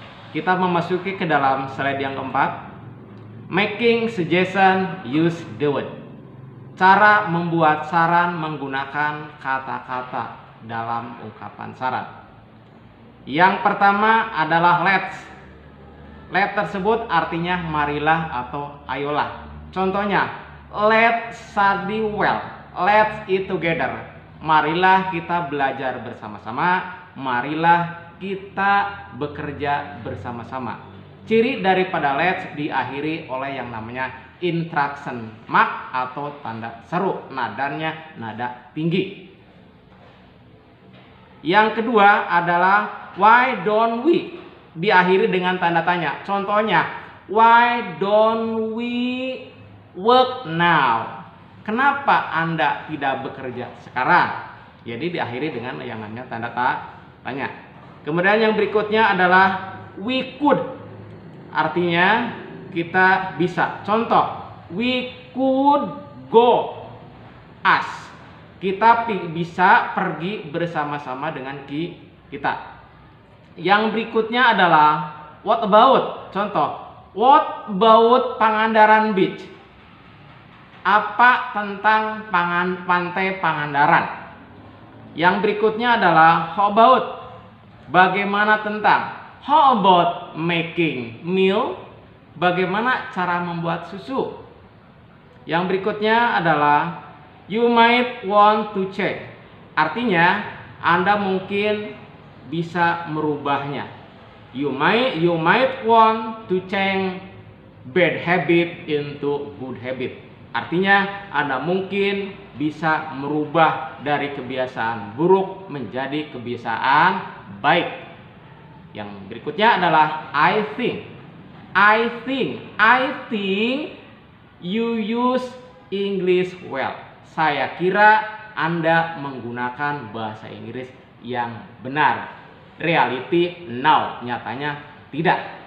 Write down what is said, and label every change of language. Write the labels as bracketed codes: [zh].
[id] Kita memasuki ke dalam slide yang keempat, [en] making suggestion use the word. [id] Cara membuat saran menggunakan kata-kata dalam ungkapan saran. Yang pertama adalah let's. Let tersebut artinya marilah atau ayolah. Contohnya, [en] let's study well, let's eat together. [id] Marilah kita belajar bersama-sama, marilah kita bekerja bersama-sama. Ciri daripada let's diakhiri oleh yang namanya interaction mark atau tanda seru, nadanya nada tinggi. Yang kedua adalah [en] why don't we, [id] diakhiri dengan tanda tanya. [en] Contohnya, why don't we work now? [id] Kenapa Anda tidak bekerja sekarang? Jadi diakhiri dengan yang namanya tanda tanya. Kemudian yang berikutnya adalah we could. Artinya kita bisa. Contoh, [en] we could go as. [id] Kita bisa pergi bersama-sama dengan kita. Yang berikutnya adalah what about. Contoh, [en] what about Pangandaran Beach? [id] Apa tentang pantai Pangandaran? Yang berikutnya adalah how about. Bagaimana tentang? [en] How about making meal? [id] Bagaimana cara membuat susu? Yang berikutnya adalah [en] you might want to check. [id] Artinya Anda mungkin bisa merubahnya. [en] You might want to change bad habit into good habit. [id] Artinya Anda mungkin bisa merubah dari kebiasaan buruk menjadi kebiasaan baik. Yang berikutnya adalah I think. [en] I think you use English well. [id] Saya kira Anda menggunakan bahasa Inggris yang benar. [en] Reality no, [id] nyatanya tidak.